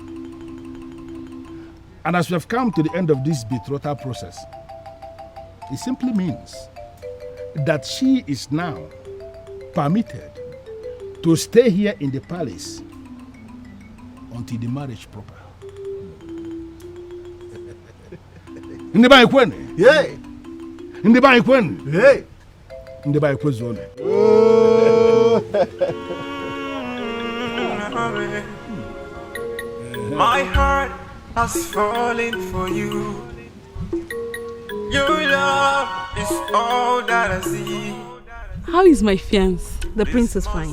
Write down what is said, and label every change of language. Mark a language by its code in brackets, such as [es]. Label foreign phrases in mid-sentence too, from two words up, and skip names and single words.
[en] And as we have come to the end of this betrothal process, it simply means that she is now permitted to stay here in the palace until the marriage proper. Ndiba ikwene? Yay! Ndiba ikwene? Yay! Ndiba ikwezone. My heart has fallen for you. Your love is all that I see. How is my fiancé? The prince is fine.